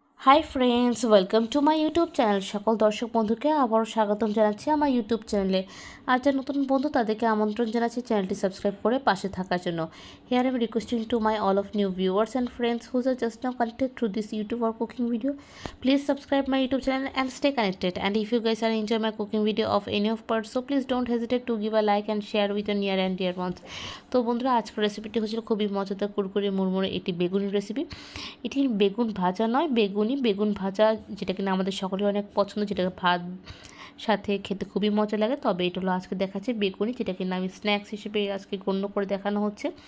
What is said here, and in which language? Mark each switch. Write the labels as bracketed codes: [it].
[en] Hi friends, welcome to my YouTube channel. [bn] সকল দর্শক বন্ধুকে আবারও স্বাগতম জানাচ্ছি আমার ইউটিউব চ্যানেলে। আর যারা নতুন বন্ধু তাদেরকে আমন্ত্রণ জানাচ্ছি চ্যানেলটি সাবস্ক্রাইব করে পাশে থাকার জন্য। [en] Here I am requesting to my all of new viewers and friends whose are just now connected through this YouTube or cooking video. Please subscribe my YouTube channel and stay connected. And if you guys are enjoy my cooking video of any of parts, so please don't hesitate to give a like and share with your near and dear ones. [bn] তো বন্ধুরা, আজকের রেসিপিটি হচ্ছিল খুবই মজাদার কুরকুরে মুড়মুড়ে একটি বেগুনি recipe. এটি বেগুন ভাজা নয়, বেগুন ভাজা, যেটা কিনা আমাদের সকলের অনেক পছন্দ, যেটাকে ভাত সাথে খেতে খুবই মজা লাগে। তবে এটা হলো আজকে দেখাচ্ছে বেগুনি, যেটা কিনা আমি স্ন্যাক্স হিসেবে আজকে গণ্য করে দেখানো হচ্ছে।